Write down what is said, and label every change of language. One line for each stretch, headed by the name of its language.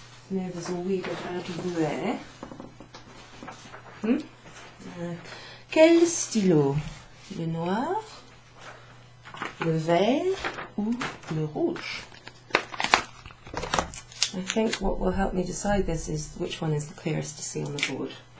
English: Move us a wee bit out of there.
French: Quel stylo? Le noir, le vert ou le rouge?
English: I think what will help me decide this is which one is the clearest to see on the board.